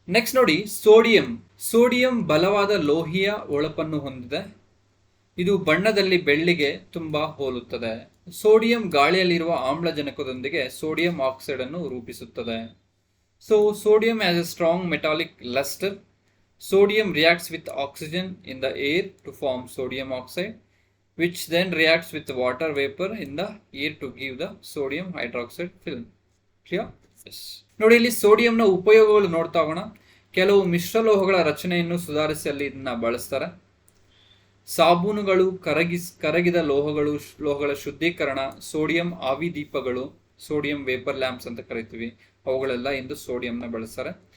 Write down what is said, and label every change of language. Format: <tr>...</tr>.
<kn>Next ನೋಡಿ, sodium ಬಲವಾದ ಲೋಹೀಯ ಹೊಳಪನ್ನು ಹೊಂದಿದೆ. ಇದು ಬಣ್ಣದಲ್ಲಿ ಬೆಳ್ಳಿಗೆ ತುಂಬಾ ಹೋಲುತ್ತದೆ. ಸೋಡಿಯಂ ಗಾಳಿಯಲ್ಲಿರುವ ಆಮ್ಲಜನಕದೊಂದಿಗೆ ಸೋಡಿಯಂ ಆಕ್ಸೈಡ್ ಅನ್ನು ರೂಪಿಸುತ್ತದೆ.</kn> <en>So sodium has a strong metallic luster. Sodium reacts with oxygen in the air to form sodium oxide, which then reacts with water vapor in the air to give the sodium hydroxide film. Clear? Yes.</en> <kn>ನೋಡಿ, ಇಲ್ಲಿ ಸೋಡಿಯಂನ ಉಪಯೋಗಗಳು ನೋಡ್ತಾ ಹೋಗೋಣ. ಕೆಲವು ಮಿಶ್ರಲೋಹಗಳ ರಚನೆಯನ್ನು ಸುಧಾರಿಸಿ ಅಲ್ಲಿ ಇದನ್ನ ಬಳಸ್ತಾರೆ. ಸಾಬೂನುಗಳು, ಕರಗಿದ ಲೋಹಗಳ ಶುದ್ಧೀಕರಣ, ಸೋಡಿಯಂ ಆವಿ ದೀಪಗಳು, ಸೋಡಿಯಂ ವೇಪರ್ ಲ್ಯಾಂಪ್ಸ್ ಅಂತ ಕರಿತೀವಿ, ಅವುಗಳೆಲ್ಲ ಇಂದು ಸೋಡಿಯಂನ ಬಳಸ್ತಾರೆ.</kn>